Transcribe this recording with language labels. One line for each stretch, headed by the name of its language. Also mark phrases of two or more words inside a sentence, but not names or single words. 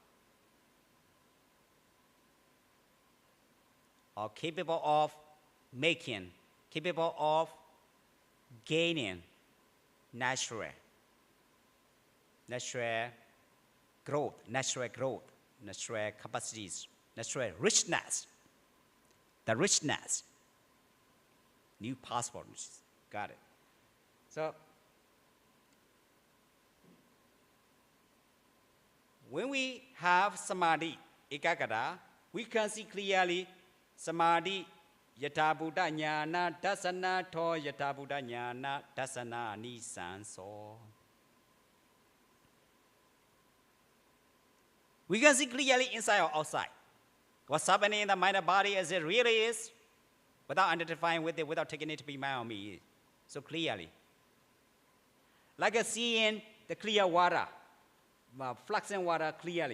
English: Or capable of making, capable of gaining natural natural growth, natural capacities, natural richness. The richness, new possibilities. Got it. So, when we have
Pali: samadhi, ekagata,
English: we can see clearly
Pali: samadhi, yata buddha jnana dasana to yata buddha jnana dasana nisanso.
English: We can see clearly inside or outside. What's happening in the mind and body as it really is, without identifying with it, without taking it to be my or me. So clearly. Like seeing the clear water, fluxing water clearly.